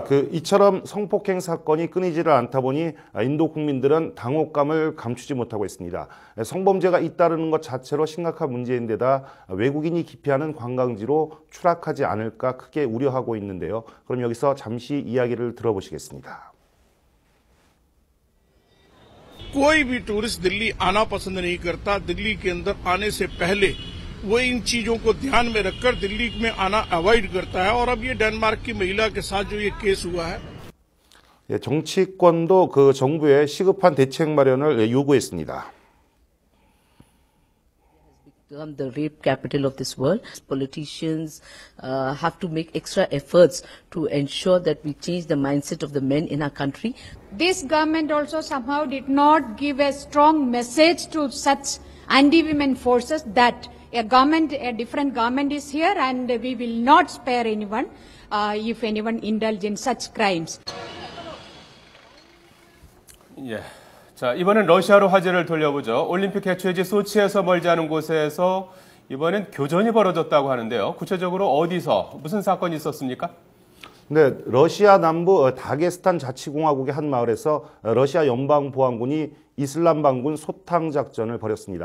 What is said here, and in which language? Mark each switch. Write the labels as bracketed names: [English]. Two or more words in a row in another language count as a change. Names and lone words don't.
[Korean] 이처럼 성폭행 사건이 끊이지를 않다 보니 인도 국민들은 당혹감을 감추지 못하고 있습니다. 성범죄가 잇따르는 것 자체로 심각한 문제인데다 외국인이 기피하는 관광지로 추락하지 않을까 크게 우려하고 있는데요. 그럼 여기서 잠시 이야기를 들어보시겠습니다. [Hindi] कोई भी टूरिस्ट दिल्ली आना पसंद नहीं करता। दिल्ली के अंदर आने से पहले वो इन चीजों को ध्यान में रखकर दिल्ली में आना अवॉइड करता है और अब ये डेनमार्क की महिला के साथ जो ये केस हुआ है [Korean] 정치권도 정부에 시급한 대책 마련을 요구했습니다. [English] Become the rape capital of this world. Politicians have to make extra efforts to ensure that we change the mindset of the men in our country. This government also somehow did not give a strong message to such anti-women forces that a different government is here and we will not spare anyone if anyone indulge in such crimes. [Korean] 예. 자, 이번엔 러시아로 화제를 돌려보죠. 올림픽 개최지 소치에서 멀지 않은 곳에서 이번엔 교전이 벌어졌다고 하는데요. 구체적으로 어디서 무슨 사건이 있었습니까? 네, 러시아 남부 다게스탄 자치공화국의 한 마을에서 러시아 연방보안군이 이슬람 반군 소탕 작전을 벌였습니다.